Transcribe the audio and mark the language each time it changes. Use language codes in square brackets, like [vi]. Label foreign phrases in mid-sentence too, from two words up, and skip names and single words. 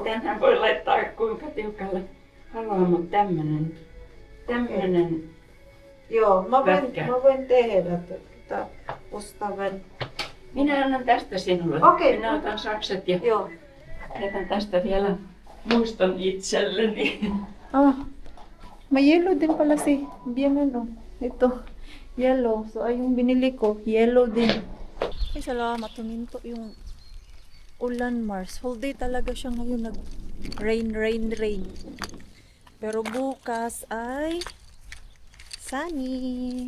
[fi] Tänään voi laittaa kuinka tiukalle haluaa, mutta tämmönen. Joo, mä Pätkä. voin tehdä tätä ostavan. Minä annan tästä sinulle. Okei. Minä otan sakset ja Joo. jätän tästä vielä muiston itselleni. [tl] May yellow din pala si Bian ano. Ito, yellow. So ay yung binili ko, yellow din. Ay salamat, huminto yung ulan Mars. [en] Whole day [tl] talaga siya ngayon rain. Pero bukas ay sunny.